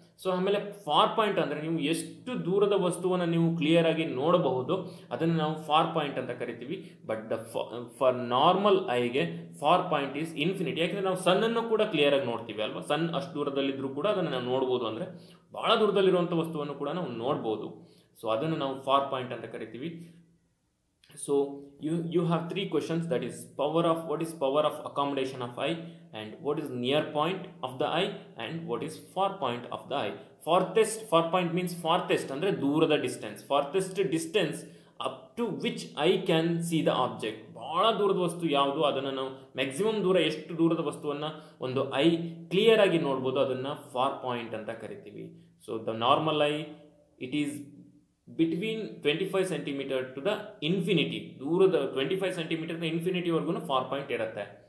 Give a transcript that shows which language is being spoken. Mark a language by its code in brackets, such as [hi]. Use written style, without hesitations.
[kn] So ಆಮೇಲೆ for point ಅಂದರೆ ನೀವು ಎಷ್ಟು ದೂರದ ವಸ್ತುವನ್ನು ನೀವು ಕ್ಲಿಯರ್ ಆಗಿ ನೋಡಬಹುದು ಅದನ್ನು ನಾವು ಫಾರ್ ಪಾಯಿಂಟ್ ಅಂತ ಕರಿತೀವಿ. [en] But for normal ಐಗೆ far point is infinity. [kn] ಯಾಕೆಂದರೆ ನಾವು ಸನ್ನನ್ನು ಕೂಡ ಕ್ಲಿಯರ್ ಆಗಿ ನೋಡ್ತೀವಿ ಅಲ್ವಾ, ಸನ್ ಅಷ್ಟು ದೂರದಲ್ಲಿದ್ದರೂ ಕೂಡ ಅದನ್ನು ನಾವು ನೋಡ್ಬೋದು. ಅಂದರೆ ಭಾಳ ದೂರದಲ್ಲಿರುವಂಥ ವಸ್ತುವನ್ನು ಕೂಡ ನಾವು ನೋಡ್ಬೋದು. ಸೊ ಅದನ್ನು ನಾವು ಫಾರ್ ಪಾಯಿಂಟ್ ಅಂತ ಕರಿತೀವಿ. [en] So you have three questions, that is what is power of accommodation of eye, and what is near point of the eye, and what is far point of the eye. Far point means farthest [kn] andre ದೂರದ [en] distance, farthest distance up to which eye can see the object. [kn] ಬಹಳ ದೂರದ ವಸ್ತು ಯಾವುದು ಅದನ್ನು ನಾವು maximum ದೂರ ಎಷ್ಟು ದೂರದ ವಸ್ತುವನ್ನು ಒಂದು ಐ ಕ್ಲಿಯರ್ ಆಗಿ ನೋಡ್ಬೋದು ಅದನ್ನು ಫಾರ್ ಪಾಯಿಂಟ್ ಅಂತ ಕರಿತೀವಿ. [en] So the normal eye it is between 25 centimetre to the infinity. [kn] ದೂರದ 25 ಸೆಂಟಿಮೀಟರ್ನ ಇನ್ಫಿನಿಟಿವರೆಗೂ ಫಾರ್ ಪಾಯಿಂಟ್ ಇರುತ್ತೆ.